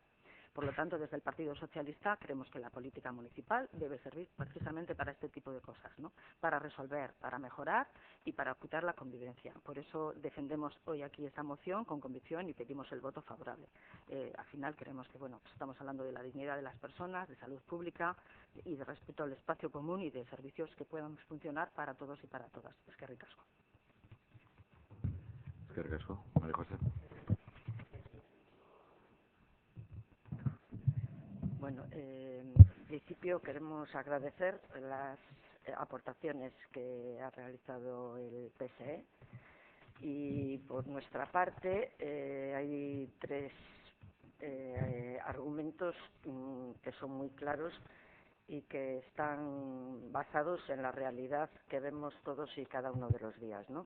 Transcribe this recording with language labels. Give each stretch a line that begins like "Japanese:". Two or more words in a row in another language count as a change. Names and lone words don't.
Spanish: Por lo tanto, desde el Partido Socialista creemos que la política municipal debe servir precisamente para este tipo de cosas, ¿no?, para resolver, para mejorar y para ocultar la convivencia. Por eso defendemos hoy aquí esta moción con convicción y pedimos el voto favorable. Al final creemos que pues estamos hablando de la dignidad de las personas, de salud pública y de respeto al espacio común y de servicios que puedan funcionar para todos y para todas.
Basque: Eskerrik asko. Eskerrik asko, María José.
Spanish: Bueno, en principio queremos agradecer las aportaciones que ha realizado el PSE Y por nuestra parte hay tres argumentos que son muy claros y que están basados en la realidad que vemos todos y cada uno de los días, ¿no?